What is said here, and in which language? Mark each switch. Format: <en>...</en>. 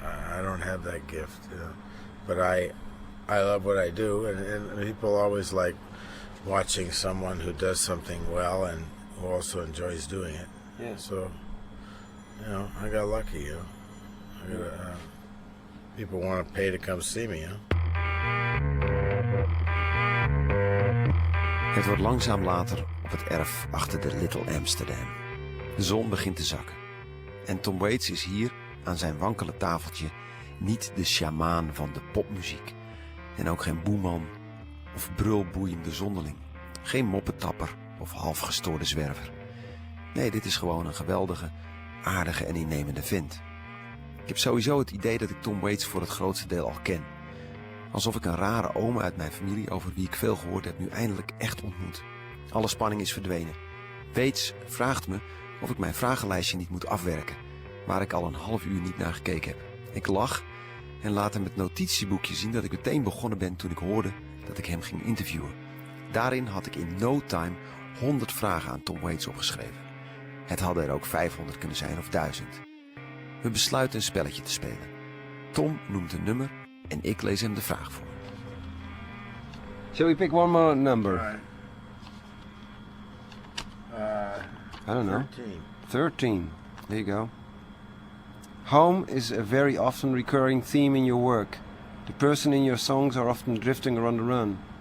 <en>I don't have that gift, you know. But I love what I do, and people always like watching someone who does something well and who also enjoys doing it. Yeah. So, you know, I got lucky, you know. I got people want to pay to come see me, you know.</en> <nl>Het wordt langzaam later op het erf achter de Little Amsterdam. De zon begint te zakken. En Tom Waits is hier, aan zijn wankele tafeltje, niet de sjamaan van de popmuziek. En ook geen boeman of brulboeiende zonderling. Geen moppetapper of halfgestoorde zwerver. Nee, dit is gewoon een geweldige, aardige en innemende vent. Ik heb sowieso het idee dat ik Tom Waits voor het grootste deel al ken. Alsof ik een rare oom uit mijn familie, over wie ik veel gehoord heb, nu eindelijk echt ontmoet. Alle spanning is verdwenen. Waits vraagt me of ik mijn vragenlijstje niet moet afwerken, waar ik al een half uur niet naar gekeken heb. Ik lach en laat hem het notitieboekje zien dat ik meteen begonnen ben toen ik hoorde dat ik hem ging interviewen. Daarin had ik</nl> <en>in no time</en> <nl>100 vragen aan Tom Waits opgeschreven. Het hadden er ook 500 kunnen zijn of 1000. We besluiten een spelletje te spelen. Tom noemt een nummer en ik lees hem de vraag voor.</nl> <en>Shall we pick one more number? I don't know. 13. There you go. Home is a very often recurring theme in your work. The person in your songs are often drifting or on the run.</en>